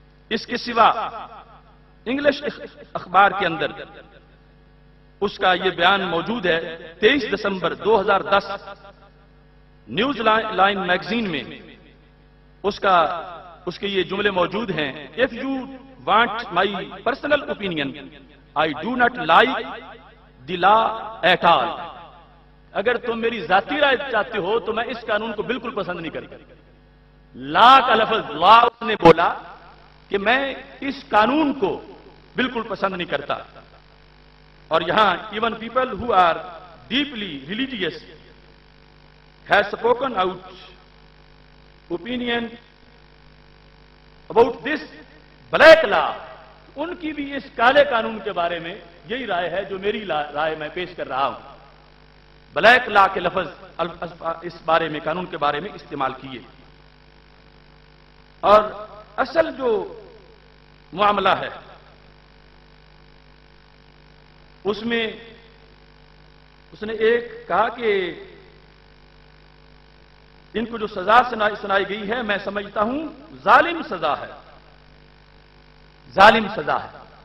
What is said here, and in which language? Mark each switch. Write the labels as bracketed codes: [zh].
[ur] اس کے سوا انگلش اخبار کے اندر اس کا یہ بیان موجود ہے. 23 دسمبر 2010 نیوز لائن میگزین میں اس کے یہ جملے موجود ہیں. [en] If you want my personal opinion, I do not like the law at all. [ur] اگر تم میری ذاتی رائے چاہتے ہو تو میں اس قانون کو بالکل پسند نہیں کرتا. لا کا لفظ لا اس نے بولا کہ میں اس قانون کو بالکل پسند نہیں کرتا. اور یہاں [en] even people who are deeply religious has spoken out opinion about this black law. [ur] ان کی بھی اس کالے قانون کے بارے میں یہی رائے ہے جو میری رائے میں پیش کر رہا ہوں. بلیک لا کے لفظ اس بارے میں، قانون کے بارے میں استعمال کیے. اور اصل جو معاملہ ہے اس میں اس نے ایک کہا کہ ان کو جو سزا سنائی گئی ہے میں سمجھتا ہوں ظالم سزا ہے. ظالم سزا ہے.